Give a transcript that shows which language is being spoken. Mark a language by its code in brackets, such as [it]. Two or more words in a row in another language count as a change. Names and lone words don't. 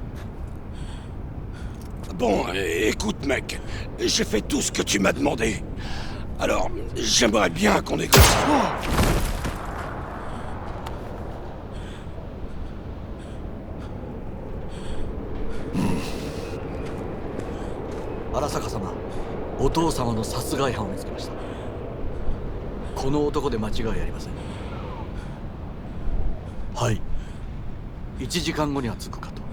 [fr] Bon, écoute mec, j'ai fait tout ce que tu m'as demandé. Alors, j'aimerais bien qu'on écoute. [ja] Arasaka 様、お父様の殺害犯を見つけました。この男で間違いありません。はい。1時間後には着くかと。